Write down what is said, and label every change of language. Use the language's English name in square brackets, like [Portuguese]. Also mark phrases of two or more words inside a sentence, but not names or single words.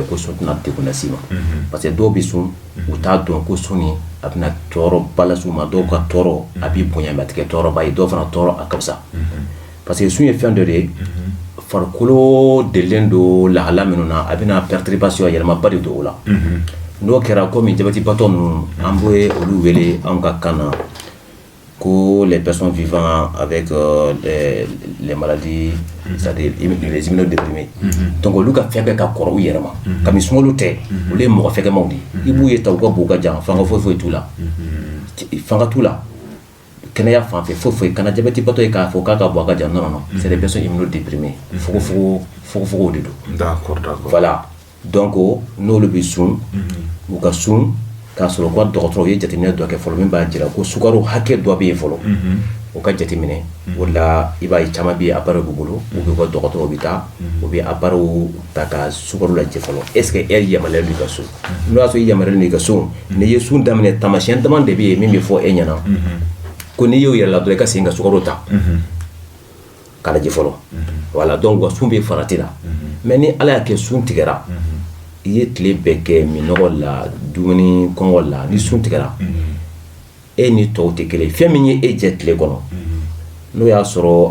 [Bambara] ko sun tɛna degun lase ma [French] parce que [Bambara] dɔw bi sun u t'a dɔn ko sun nin a bɛna tɔɔrɔba las'u ma dɔw ka tɔɔrɔ a b'i bonya mɛ a tɛ kɛ tɔɔrɔba ye dɔw fana tɔɔrɔ a ka fisa [French] parce que [Bambara] sun ye fɛn dɔ de ye farikolo delilen don lahala minnu na a bɛna perturbation yɛlɛmaba de don o la n'o kɛra komi diabète batɔ ninnu an bɛ olu wele an ka kan na ko [French] les personnes vivant avec les maladies c'est-à-dire les immunodéprimés donc [Bambara] olu ka fɛn bɛɛ ka kɔrɔ u yɛrɛ ma kabini sunkalo tɛ olu ye mɔgɔ fɛgɛmanw de ye i b'u ye ta u ka bon u ka jan fanga foyi t'u la fanga t'u la kɛnɛya fan fɛ foyi kana diabète batɔ ye k'a fɔ k'a ka bon a ka jan [French] non c'est des personnes immunodéprimées [Bambara] fogofogo de don [French] d'accord voilà donc [Bambara] n'olu bɛ sun u ka sun k'a sɔrɔ ko dɔgɔtɔrɔ ye jateminɛ dɔ kɛ fɔlɔ min b'a jira ko sukaro hakɛ dɔ bɛ yen fɔlɔ o ka jateminɛ o la i b'a ye caman bɛ appareil b'u bolo u bɛ ka dɔgɔtɔrɔw bɛ taa u bɛ appareil ta ka sukaro lajɛ fɔlɔ [French] est ce que [Bambara] e yamaruyalen don i ka so n'o y'a sɔrɔ i yamaruyalen don i ka so n'i ye sun daminɛ taamasiyɛn dama de bɛ yen min bɛ fɔ e ɲɛna ko n'i y'o yɛrɛ la dɔrɔn i ka segin ka sukaro ta k'a lajɛ fɔlɔ [French] voilà donc [Bambara] wa sun bɛ farati la mais ni ala y'a kɛ sun tigɛra i ye tile bɛɛ kɛ minɔgɔ la dumuni kɔngɔ la ni sun tigɛra e ni tɔw tɛ kelen fɛn min ye e jɛ tile kɔnɔ n'o y'a sɔrɔ